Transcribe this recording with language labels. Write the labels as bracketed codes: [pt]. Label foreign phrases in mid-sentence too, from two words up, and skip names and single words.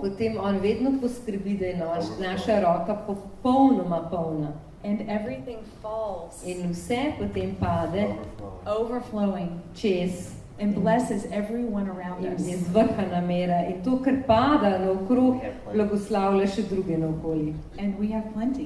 [sl] potem on vedno poskrbi, da je naša roka popolnoma polna. [en] And everything falls, [sl] In vse potem pade [en] overflowing, [sl] čez [en] and blesses everyone around [sl] in [en] us. [sl] je zvrhana mera. In to, kar pada naokrog, blagoslavlja še druge naokoli. [en] And we have plenty.